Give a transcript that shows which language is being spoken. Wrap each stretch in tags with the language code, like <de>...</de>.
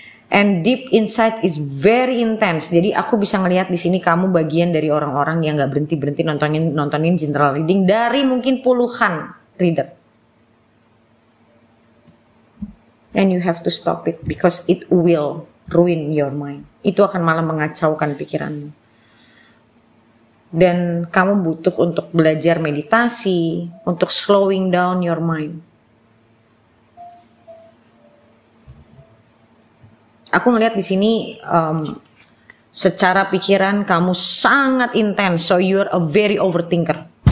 <en>And deep inside is very intense.</en> <id>Jadi aku bisa ngelihat di sini kamu bagian dari orang-orang yang nggak berhenti nontonin general reading dari mungkin puluhan reader.</id> <en>And you have to stop it because it will ruin your mind.</en> <id>Itu akan malah mengacaukan pikiranmu. Dan kamu butuh untuk belajar meditasi, untuk</id> <en>slowing down your mind.</en> <id>Aku ngelihat di sini secara pikiran kamu sangat intens,</id> <en>so you're a very overthinker.</en>